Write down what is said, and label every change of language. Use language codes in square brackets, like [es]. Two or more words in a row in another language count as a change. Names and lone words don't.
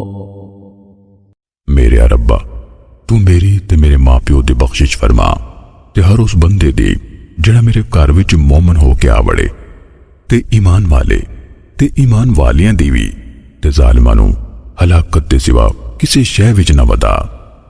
[pa] ਮੇਰੇ ਰੱਬਾ ਤੂੰ ਮੇਰੀ ਤੇ ਮੇਰੇ ਮਾਂ ਪਿਓ ਦੀ ਬਖ਼ਸ਼ਿਸ਼ ਫ਼ਰਮਾ ਤੇ ਹਰ ਉਸ ਬੰਦੇ ਦੀ ਜਿਹੜਾ ਮੇਰੇ ਘਰ ਵਿੱਚ ਮੂਮਨ ਹੋ ਕੇ ਆ ਵੜੇ, ਤੇ ਈਮਾਨ ਵਾਲੇ ਤੇ ਈਮਾਨ ਵਾਲਿਆਂ ਦੀ ਵੀ, ਤੇ ਜ਼ਾਲਿਮਾਂ ਨੂੰ ਹਲਾਕਤ ਦੇ ਸਿਵਾ ਕਿਸੇ ਸ਼ੈ ਵਿੱਚ ਨਾ ਵਦਾ।